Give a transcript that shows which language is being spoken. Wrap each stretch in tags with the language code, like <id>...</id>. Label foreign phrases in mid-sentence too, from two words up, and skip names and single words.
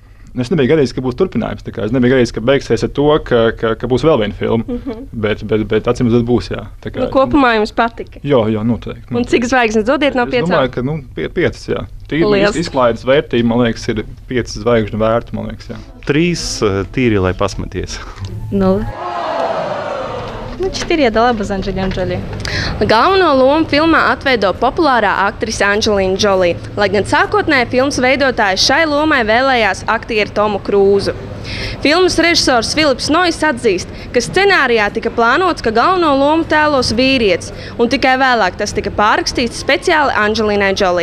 <lv>Es nebiju gaidījis, ka būs turpinājums. Es nebiju gaidījis, ka beigsies ar to, ka būs vēl viena filma. Bet acīm redzot, būs, jā. Kopumā jums patika? Jā, noteikti. Un cik zvaigznes dodiet no 5? Es domāju, ka 5, jā. Tīri izklaides vērtība, man liekas, ir 5 zvaigžņu vērta, man liekas, jā. 3 tīri, lai pasmaties. 0.</lv> <ru>4 я дала бы за Анджелину Джоли.</ru> <lv>Galveno lomu filmā atveido populārā aktrise Angelīna Džolī, lai gan sākotnēji filmas veidotājs šai lomai vēlējās aktieri Tomu Krūzu. Filmas režisors Filips Nojs atzīst, ka scenārijā tika plānots, ka galveno lomu tēlos vīrietis, un tikai vēlāk tas tika pārrakstīts speciāli Angelīnai Džolī.</lv>